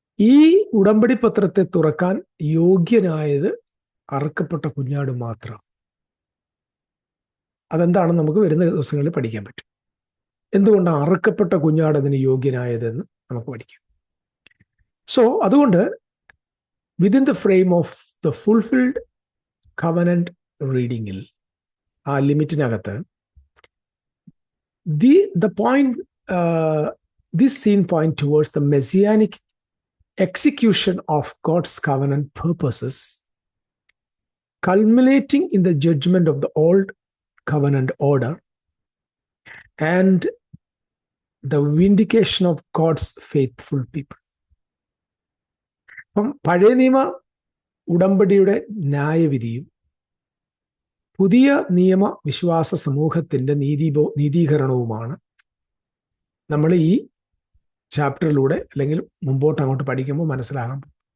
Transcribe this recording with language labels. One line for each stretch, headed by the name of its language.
Malayalam: ഈ ഉടമ്പടി പത്രത്തെ തുറക്കാൻ യോഗ്യനായത് അറുക്കപ്പെട്ട കുഞ്ഞാട് മാത്രം. അതെന്താണെന്ന് നമുക്ക് വരുന്ന ദിവസങ്ങളിൽ പഠിക്കാൻ പറ്റും. എന്തുകൊണ്ടാണ് അറുക്കപ്പെട്ട കുഞ്ഞാട് അതിന് യോഗ്യനായതെന്ന് നമുക്ക് പഠിക്കാം.
English: so
Malayalam: അതുകൊണ്ട്
English: within the frame of the fulfilled covenant റീഡിങ്ങിൽ,
Malayalam: ആ ലിമിറ്റിനകത്ത്
English: the point, this scene point towards the messianic execution of God's covenant purposes, culminating in the judgment of the old covenant order and the vindication of God's faithful people.
Malayalam: അപ്പം പഴയ നിയമ ഉടമ്പടിയുടെ ന്യായവിധിയും പുതിയ നിയമ വിശ്വാസ സമൂഹത്തിന്റെ നീതീകരണവുമാണ് നമ്മൾ ഈ ചാപ്റ്ററിലൂടെ അല്ലെങ്കിൽ മുമ്പോട്ട് അങ്ങോട്ട് പഠിക്കുമ്പോൾ മനസ്സിലാകാൻ പോകും.